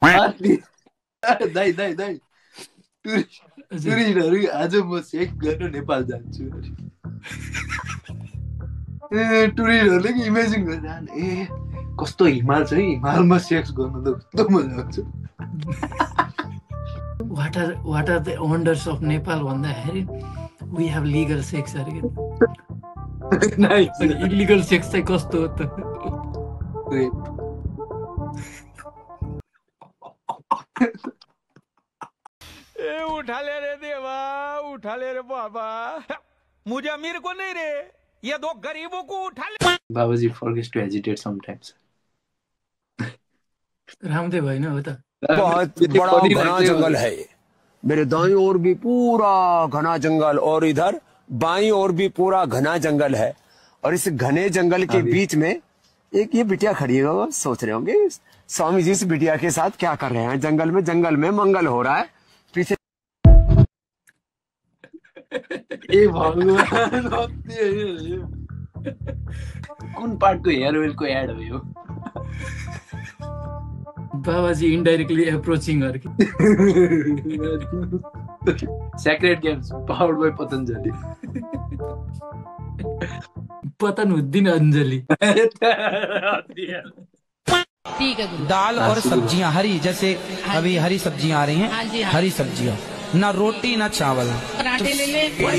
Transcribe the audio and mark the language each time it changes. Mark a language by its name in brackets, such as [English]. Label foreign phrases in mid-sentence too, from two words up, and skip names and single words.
[Nepali] दाइ टुरिस्टहरू आज म सेक गर्न नेपाल जान्छु। टुरिस्टहरूले इमेजिन गरिरहन्, ए कस्तो हिमाल छ है, हिमालमा सेक्स गर्न त कस्तो मजा आउँछ। [English] What are the wonders of Nepal भन्दाखेरि we have legal sex अरे [Nepali] नाइस। [English] illegal sex [Nepali] चाहिँ कस्तो हो त? [Hindi] ए उठा ले रे देवा, उठा ले रे बाबा, मुझे अमीर को नहीं रे, ये दो गरीबों को उठा ले। [English] बाबाजी forgets to hesitate sometimes. [Nepali] रामदेव होइन हो त? [Hindi] बहुत बड़ा घना जंगल है ये। मेरे दाईं ओर भी पूरा घना जंगल और इधर बाईं ओर भी पूरा घना जंगल है। और इस घने जंगल के बीच में एक ये बिटिया खड़ी है। सोच रहे होंगे स्वामी जी इस बिटिया के साथ क्या कर रहे हैं। जंगल में मंगल हो रहा है। पीछे [Nepali] ए भगवान कुन पार्टको हेयर ओइलको एड हो यो? [English] बाबाजी indirectly approaching अरे Sacred Games powered by Patanjali. [Hindi] पतनउद्दीन अंजलि। ठीक है। दाल और सब्जियां हरी, जैसे अभी हरी सब्जियां आ रही हैं, हरी सब्जियां, ना रोटी ना चावल। पराठे ले ले।